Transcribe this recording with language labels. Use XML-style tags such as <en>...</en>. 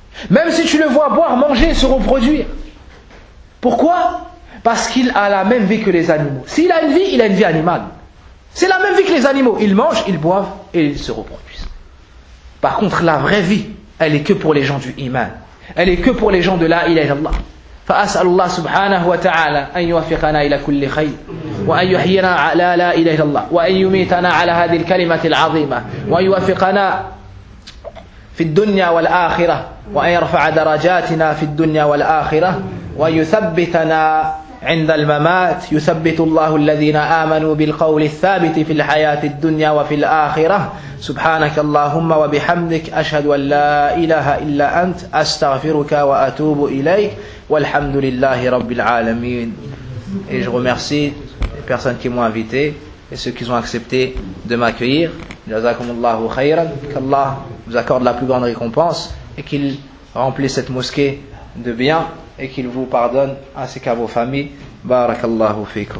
<fr>Même si tu le vois boire, manger, se reproduire. Pourquoi? Parce qu'il a la même vie que les animaux. S'il a une vie, il a une vie animale. C'est la même vie que les animaux. Ils mangent, ils boivent et ils se reproduisent. Par contre, la vraie vie, elle est que pour les gens du iman. Elle est que pour les gens de la ilaha illallah.</fr> <ar>فأسأل الله سبحانه وتعالى أن يوفقنا إلى كل خير وأن يحيينا على لا إله إلا الله وأن يميتنا على هذه الكلمة العظيمة وأن يوفقنا في الدنيا والآخرة وأن يرفع درجاتنا في الدنيا والآخرة وأن يثبتنا عند الممات يثبت الله الذين آمنوا بالقول الثابت في الحياة الدنيا وفي الآخرة سبحانك اللهم وبحمدك أشهد أن لا إله إلا أنت أستغفرك وأتوب إليك والحمد لله رب العالمين.</ar> <fr>Et je remercie les personnes qui m'ont invité. et ceux qui ont accepté de m'accueillir.</fr> <ar>Jazakumullahu khayran,</ar> <fr>qu'Allah vous accorde la plus grande récompense et qu'il remplisse cette mosquée de bien et qu'il vous pardonne ainsi qu'à vos familles.</fr> <ar>Barakallahu fikum.</ar>